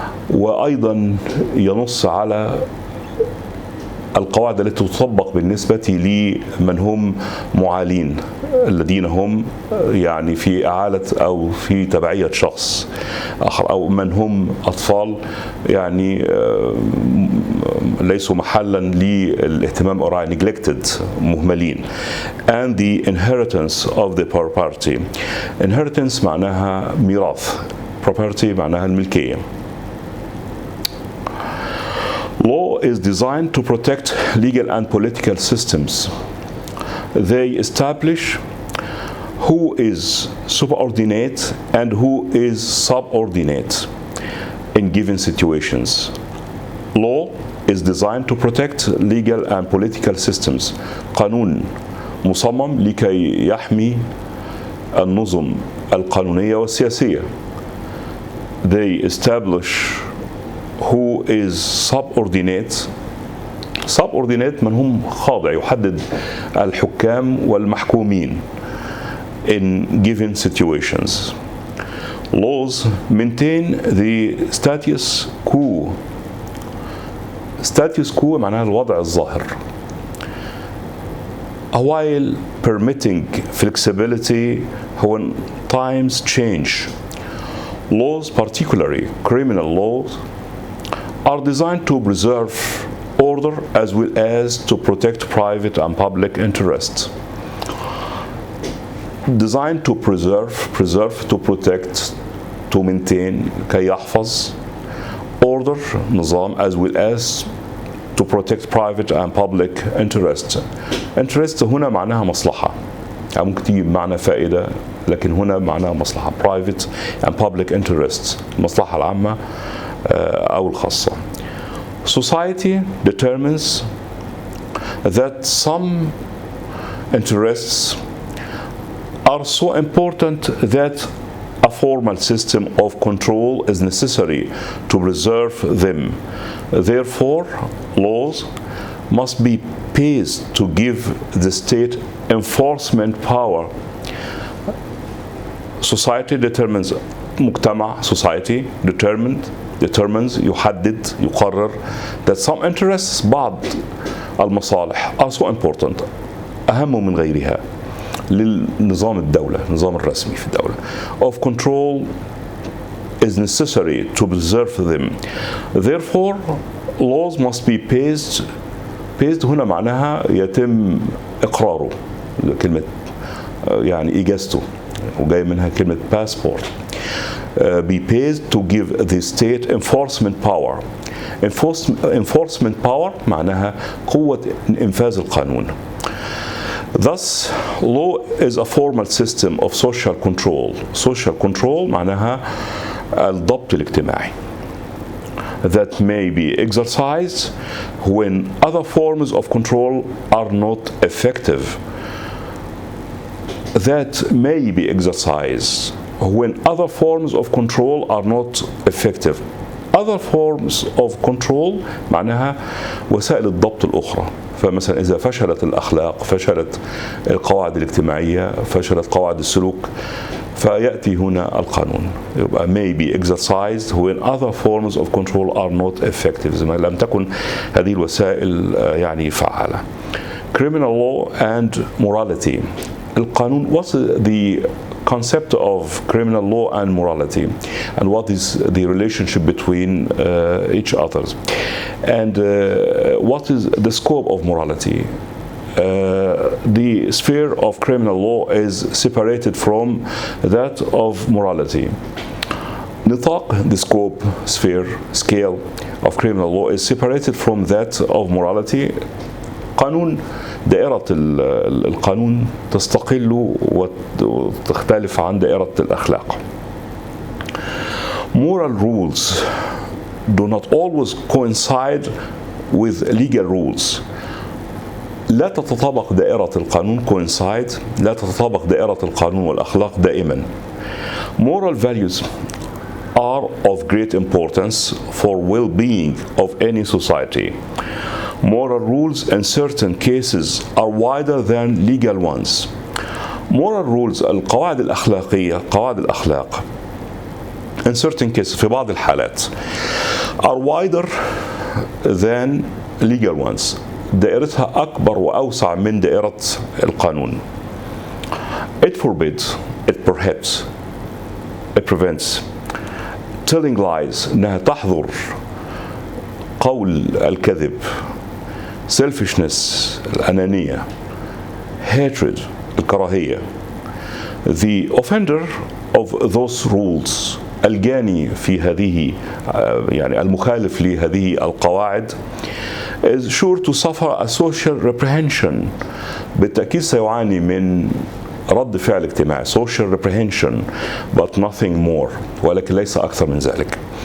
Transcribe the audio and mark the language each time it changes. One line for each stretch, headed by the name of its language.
Arabic: وأيضا ينص على القواعد التي تطبق بالنسبة لمن هم معالين، الذين هم يعني في إعالة أو في تبعية شخص آخر، أو من هم أطفال يعني ليسوا محلا للاهتمام أو neglected، مهملين.
English: And the inheritance of the property.
Arabic: Inheritance معناها ميراث، property معناها الملكية.
English: Law is designed to protect legal and political systems. They establish who is subordinate and who is subordinate in given situations. Law is designed to protect legal and political systems.
Arabic: قانون مصمم لكي يحمي النظم القانونية والسياسية.
English: They establish who is subordinate.
Arabic: subordinate من هم خاضع، يحدد الحكام والمحكومين
English: in given situations. Laws maintain the status quo.
Arabic: status quo معناها الوضع الظاهر.
English: while permitting flexibility when times change. Laws, particularly criminal laws, are designed to preserve order as well as to protect private and public interests. Designed to preserve, to protect, to maintain,
Arabic: كي يحفظ
English: order,
Arabic: نظام,
English: as well as to protect private and public interests.
Arabic: interest هنا معناها مصلحة، يعني ممكن تيجي بمعنى فائدة، لكن هنا معناها مصلحة.
English: private and public interests،
Arabic: المصلحة العامة أو الخاصة.
English: Society determines that some interests are so important that a formal system of control is necessary to preserve them. Therefore, laws must be passed to give the state enforcement power. Society determines،
Arabic: مجتمع
English: society determines
Arabic: يحدد يقرر
English: that some interests،
Arabic: بعض المصالح
English: are so important،
Arabic: أهم من غيرها للنظام الدولة، النظام الرسمي في الدولة.
English: of control is necessary to preserve them. Therefore, laws must be passed
Arabic: هنا معناها يتم إقراره، كلمة يعني إجازته، وجاي منها كلمة passport.
English: be passed to give the state enforcement power.
Arabic: enforcement power معناها قوة إنفاذ القانون.
English: Thus, law is a formal system of social control. Social control
Arabic: معناها الضبط الاجتماعي
English: that may be exercised when other forms of control are not effective. That may be exercised when other forms of control are not effective.
Arabic: Other forms of control معناها وسائل الضبط الأخرى. فمثلا إذا فشلت الأخلاق، فشلت القواعد الاجتماعية، فشلت قواعد السلوك، فيأتي هنا القانون. يبقى
English: may be exercised when other forms of control are not effective،
Arabic: زي ما لم تكن هذه الوسائل يعني فعالة.
English: Criminal law and morality.
Arabic: القانون،
English: what's the concept of criminal law and morality, and what is the relationship between each other, and what is the scope of morality. The sphere of criminal law is separated from that of morality.
Arabic: نطاق,
English: the scope, sphere, scale of criminal law is separated from that of morality.
Arabic: قانون، دائرة القانون تستقل وتختلف عن دائرة الأخلاق.
English: Moral rules do not always coincide with legal rules.
Arabic: لا تتطابق دائرة القانون coincide، لا تتطابق دائرة القانون والأخلاق دائما.
English: Moral values are of great importance for well-being of any society. Moral rules in certain cases are wider than legal ones.
Arabic: Moral rules، القواعد الأخلاقية، قواعد الأخلاق
English: in certain cases،
Arabic: في بعض الحالات
English: are wider than legal ones،
Arabic: دائرتها أكبر وأوسع من دائرة القانون.
English: It forbids, it prohibits, it prevents telling lies،
Arabic: إنها تحظر قول الكذب.
English: selfishness، الأنانية. hatred، الكراهية. the offender of those rules،
Arabic: الجاني في هذه يعني المخالف لهذه القواعد
English: is sure to suffer a social reprehension،
Arabic: بالتأكيد سيعاني من رد فعل اجتماعي،
English: social reprehension but nothing more،
Arabic: ولكن ليس أكثر من ذلك.